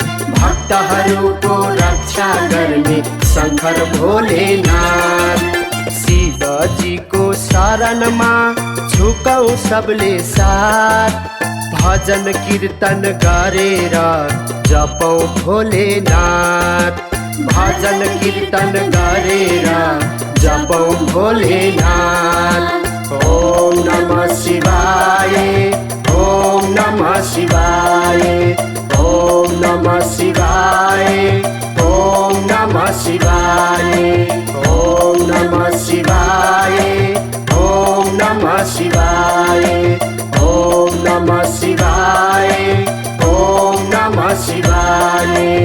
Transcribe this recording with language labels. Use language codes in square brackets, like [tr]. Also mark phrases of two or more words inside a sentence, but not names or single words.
[ne] भक्तहरूको रक्षा गर्ने शङ्कर भोलेनाथ। शिवजीको शरणमा झुकौँ सबले साथ, भजन कीर्तन गरेर जपौँ भोलेनाथ। भजन कीर्तन गरेर जपौँ भोलेनाथ। [sa] ओम नमः शिवाय, ओम नमः शिवाय, ओम नमः शिवाय, ओम नमः शिवाय, ओम नमः शिवाय, ओम नमः शिवाय, ओम नमः शिवाय, ओम नमः शिवाय।